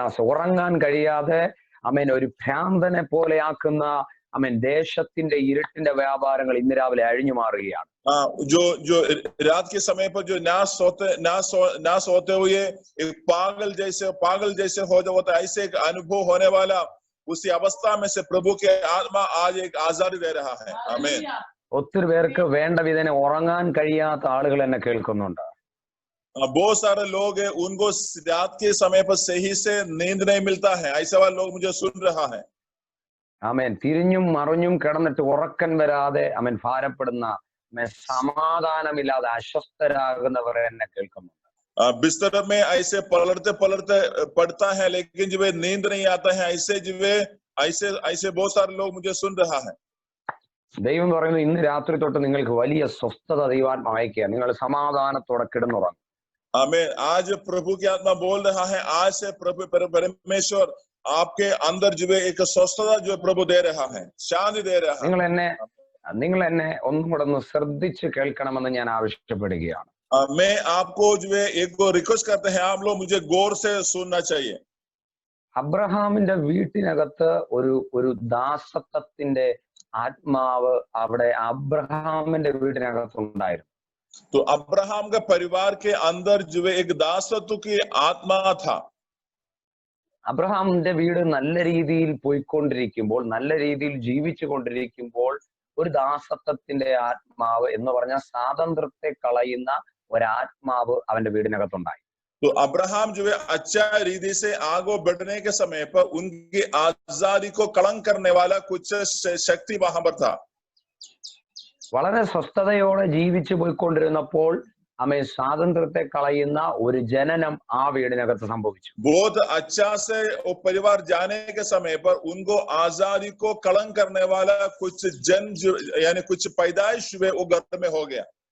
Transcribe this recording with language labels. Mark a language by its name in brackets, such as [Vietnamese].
[Malayalam] ഉറങ്ങാൻ കഴിയാതെ ഒരു ഭ്രാന്തനെ പോലെ ആക്കുന്ന ദേശത്തിന്റെ ഇരുട്ടിന്റെ വ്യാപാരങ്ങൾ ഇന്ന് രാവിലെ അഴിഞ്ഞു മാറുകയാണ്. [Hindi] जो रात के समय पर जो ना सोते हुए एक पागल जैसे हो जाता है, ऐसे एक अनुभव होने वाला उसी अवस्था में से प्रभु के आत्मा आज एक आजादी दे रहा है। आमीन। [Malayalam] ഒത്തിരി പേർക്ക് വേണ്ട വിധേന ഉറങ്ങാൻ കഴിയാത്ത ആളുകൾ എന്നെ കേൾക്കുന്നുണ്ട്. [Hindi] बहुत सारे लोग हैं उनको रात के समय पर सही से नींद नहीं मिलता है, ऐसे वाले लोग मुझे सुन रहा है। ആമേൻ. [Malayalam] തിരിഞ്ഞും മറിഞ്ഞും കിടന്നിട്ട് ഉറക്കം വരാതെ ഭാരപ്പെടുന്ന സമാധാനമില്ലാതെ അസ്വസ്ഥരാകുന്നവരെ എന്നെ കേൾക്കുന്നുണ്ട്. [Hindi] बिस्तर में ऐसे पलटते पड़ता है लेकिन जो नींद नहीं आता है, ऐसे बहुत सारे लोग मुझे सुन रहा है। [Malayalam] ദൈവം പറയുന്നു ഇന്ന് രാത്രി തൊട്ട് നിങ്ങൾക്ക് വലിയ സ്വസ്ഥത ദൈവാത്മാവ് അയക്കുക, നിങ്ങൾ സമാധാനത്തോടെ കിടന്നുറങ്ങും. आमीन। [Hindi] आज प्रभु की आत्मा बोल रहा है, आज से प्रभु परमेश्वर आपके अंदर जो है एक स्वस्थता जो प्रभु दे रहा है, शांति दे रहा है। [Malayalam] നിങ്ങൾ എന്നെ ഒന്നും കൂടെ ഒന്ന് ശ്രദ്ധിച്ച് കേൾക്കണമെന്ന് ഞാൻ ആവശ്യപ്പെടുകയാണ്. [Hindi] मैं आपको जो है एक रिक्वेस्ट करते हैं, आप लोग मुझे गौर से सुनना चाहिए। [Malayalam] അബ്രഹാമിന്റെ വീട്ടിനകത്ത് ഒരു ദാസത്വത്തിന്റെ ആത്മാവ് അവിടെ അബ്രഹാമിന്റെ വീട്ടിനകത്ത് ഉണ്ടായിരുന്നു. [Hindi] तो अब्राहम के परिवार के अंदर जो एक दासत्व की आत्मा था। [Malayalam] അബ്രഹാമിന്റെ വീട് നല്ല രീതിയിൽ പോയിക്കൊണ്ടിരിക്കുമ്പോൾ, നല്ല രീതിയിൽ ജീവിച്ചു കൊണ്ടിരിക്കുമ്പോൾ ഒരു ദാസത്വത്തിന്റെ ആത്മാവ് എന്ന് പറഞ്ഞ സ്വാതന്ത്ര്യത്തെ കളയുന്ന ഒരാത്മാവ് അവന്റെ വീടിനകത്തുണ്ടായി. [Hindi] तो अब्राहम जो है अच्छा रीति से आगे बढ़ने के समय पर उनकी आजादी को कलंक करने वाला कुछ शक्ति वहां पर था। [Malayalam] വളരെ സ്വസ്ഥതയോടെ ജീവിച്ചു പോയിക്കൊണ്ടിരുന്നപ്പോൾ സ്വാതന്ത്ര്യത്തെ കളയുന്ന ഒരു ജനനം ആ വീടിനകത്ത് സംഭവിച്ചു. [Hindi] बहुत अच्छा से वो परिवार जाने के समय पर उनको आजादी को कलंक करने वाला कुछ यानी कुछ पैदाइश वो घर में हो गया।